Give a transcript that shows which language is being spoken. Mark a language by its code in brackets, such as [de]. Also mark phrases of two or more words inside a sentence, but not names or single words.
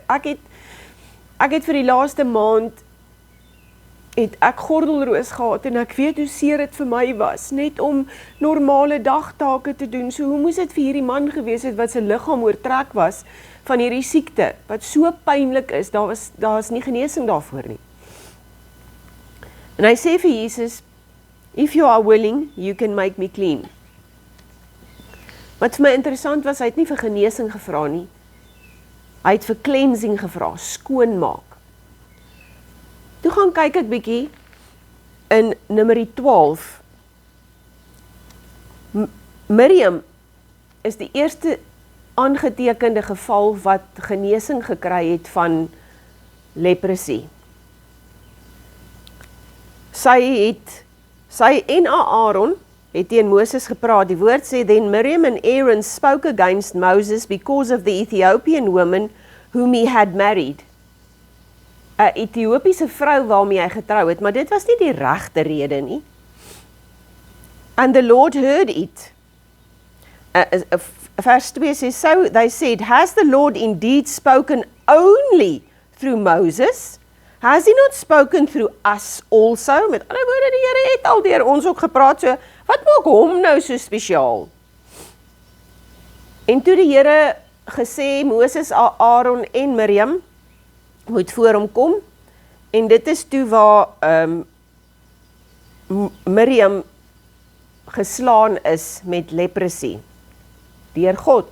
[af] Ek het vir die laaste maand het ek gordelroos gehad en ek weet hoe seer dit vir my was, net om normale dagtake te doen. So hoe moes dit vir hierdie man gewees het wat sy liggaam oortrek was van hierdie siekte, wat so pynlik is, daar is nie genesing daarvoor nie. En hy sê vir Jesus, [en] If you are willing, you can make me clean. [af] Wat vir my interessant was, hy het nie vir genesing gevra nie. Hy het vir cleansing gevra, skoonmaak. Toe gaan kyk ek bietjie in Numeri 12. Miriam is die eerste aangetekende geval wat genesing gekry het van leprosie. Sy en Aaron het teen Moses gepraat. Die woord sê, [en] Then Miriam and Aaron spoke against Moses because of the Ethiopian woman whom he had married. [af] 'n Ethiopiese vrou waarmee hy getrou het, maar dit was nie die regte rede nie. [en] And the Lord heard it. [af] Vers 2 sê, [en] So they said, Has the Lord indeed spoken only through Moses? Has he not spoken through us also? [af] Met ander woorde, die Here het al deur ons ook gepraat, so wat maak hom nou so spesiaal? En toe die Here gesê, Moses, Aaron en Miriam moet voor hom kom, en dit is toe waar Miriam geslaan is met leprosie, deur God.